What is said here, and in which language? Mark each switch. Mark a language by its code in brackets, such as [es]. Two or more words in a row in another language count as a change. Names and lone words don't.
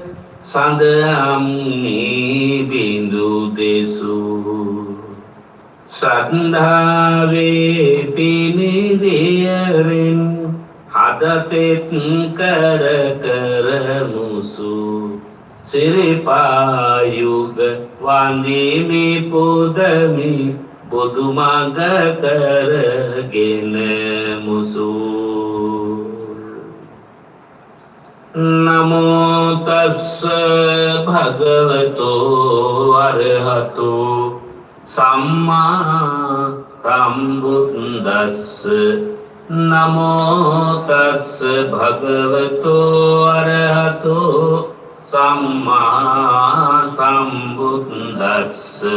[si] සඳහම් බිඳු දෙසු සද්ධාවේ පිනිදියරින් හදතෙත් කර කර මුසු සිරිපායුග වන්දිමි පුදමි බුදුමඟ කරගෙන මුසු [pi] නමෝ තස්ස භගවතෝ අරහතෝ සම්මා සම්බුද්දස්ස නමෝ තස්ස භගවතෝ අරහතෝ සම්මා සම්බුද්දස්ස